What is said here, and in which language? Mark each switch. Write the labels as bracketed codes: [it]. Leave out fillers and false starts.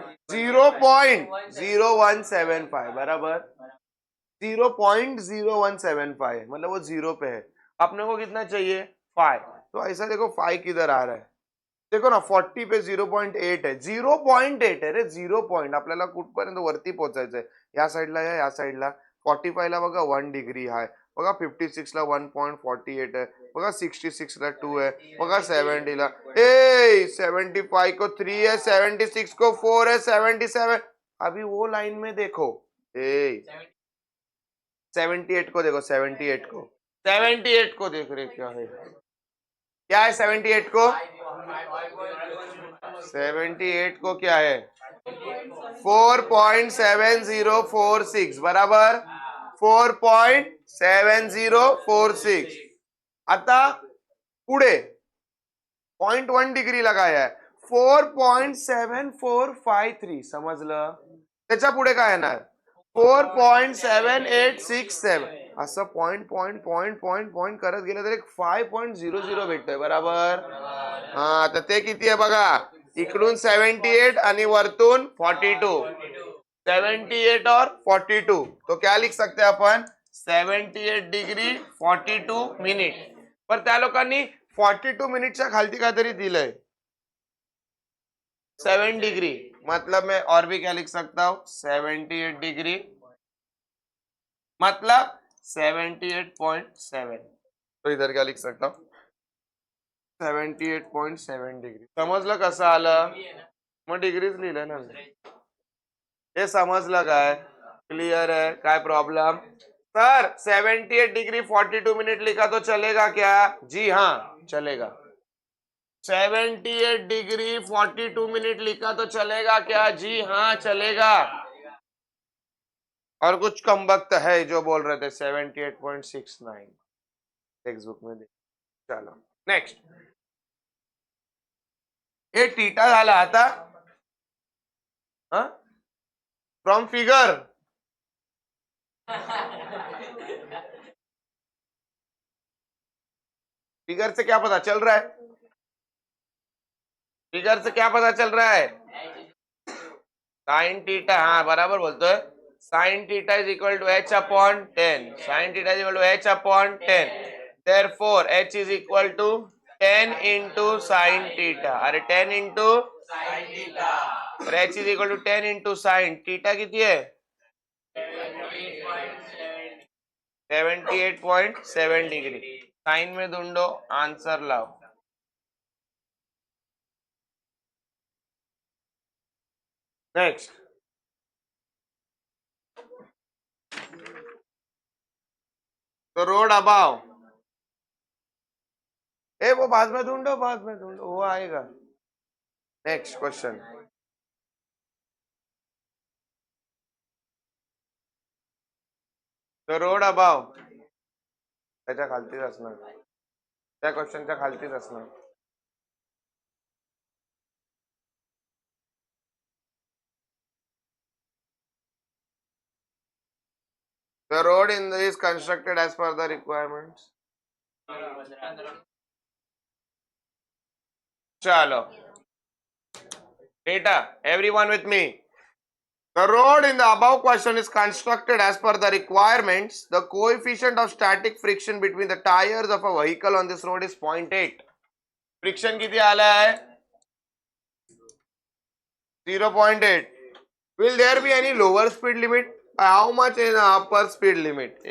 [hi] Zero point 0175 बराबर, 0.0175, मतलब वो जीरो पे है. अपने को कितना चाहिए, 5. तो ऐसा देखो 5 किधर आ रहा है, देखो ना 40 पे 0.8 है, 0.8 है रे, 0 पॉइंट. [mr] आपल्याला कुठपर्यंत वरती पोहोचायचंय, या साईडला या साईडला. 45 ला बघा 1 डिग्री आहे बघा, 56 ला 1.48 आहे बघा, 66 ला 2 है बघा, 70 ला, [hi] 75 को 3 है, 76 को 4 है, [mr] 77. [hi] अभी वो लाइन में देखो, 78 को देखो, 78 को, 78 को देख रहे, क्या है, क्या है 78 को, 78 को क्या है, 4.7046 बराबर, 4.7046. [mr] आता पुढे 0.1 डिग्री [hi] लगाया है, [mr] 4.7453. समजलं, त्याच्या पुढे काय येणार, 4.7867. असं point point point point point करत गेलं तर एक 5.00 भेटतोय बराबर. हा, तर ते किती आहे बघा, इकडून 78 आणि वरतून 42, [hi] 78 और 42. तो क्या लिख सकते हैं अपन, 78 डिग्री 42 मिनिट. [mr] पर त्या लोकांनी 42 मिनिटच्या खालती काहीतरी दिलंय, 7 डिग्री, [hi] मतलब मैं और भी क्या लिख सकता हूं, [mr] 78 डिग्री मतलब 78.7. [hi] तो इधर क्या लिख सकता हूं, 78.7 डिग्री. [mr] समजलं कसं आलं, मग डिग्रीज लिहिलं ना, हे समजलं काय, [hi] क्लियर है, [mr] काय प्रॉब्लम. [hi] सर 78 डिग्री 42 मिनट लिखा तो चलेगा क्या, जी हाँ चलेगा. 78 डिग्री 42 मिनट लिखा तो चलेगा क्या, जी हाँ चलेगा. और कुछ कम वक्त है जो बोल रहे थे 78.69 टेक्स्ट बुक में. [mr] चलो नेक्स्ट, हे थीटा झाला. [hi] आता फ्रॉम फिगर, फिगर से क्या पता चल रहा है, फिगर से क्या पता चल रहा है, [en] sine theta, [mr] हाँ बराबर बोलतोय, [en] sine theta is equal to h upon 10, sine theta is equal to h upon 10, therefore h is equal to 10 into sine theta, अरे 10 into sine theta, और h is equal to 10 into sine theta किती है 78.7 degree, [hi] sign में ढूंढो, answer लाओ। Next, तो road above, वो बाद में ढूंढो, बाद में ढूंढो, वो आएगा। [en] next question, the road above, [mr] त्याच्या खालतीच असणार, त्या क्वेश्चनच्या खालतीच असणार। [en] The road in the is constructed as per the requirements. Chalo. Data, everyone with me. The road in the above question is constructed as per the requirements. The coefficient of static friction between the tires of a vehicle on this road is 0.8. [mr] Friction किती आला है 0.8. [en] Will there be any lower speed limit? How much is the upper speed limit?